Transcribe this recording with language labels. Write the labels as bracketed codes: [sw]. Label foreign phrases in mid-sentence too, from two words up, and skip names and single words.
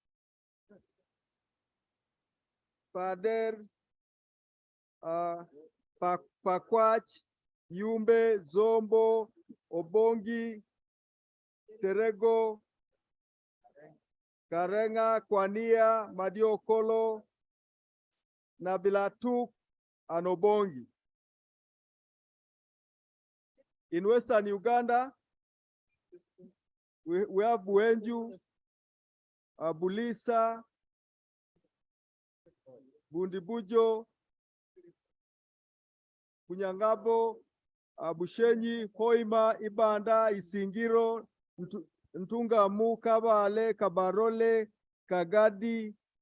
[en] Pakwach, Yumbe, Zombo, Obongi, Terego, Karenga, Kwania, Madiokolo, Nabilatuk, and Obongi. In Western Uganda, we have Buenju, Bulisa, Bundibujo, Kunyangabo, Bushenyi, Hoima, Ibanda, Isingiro, Ntungamu, Kabale, Kabarole, Kagadi,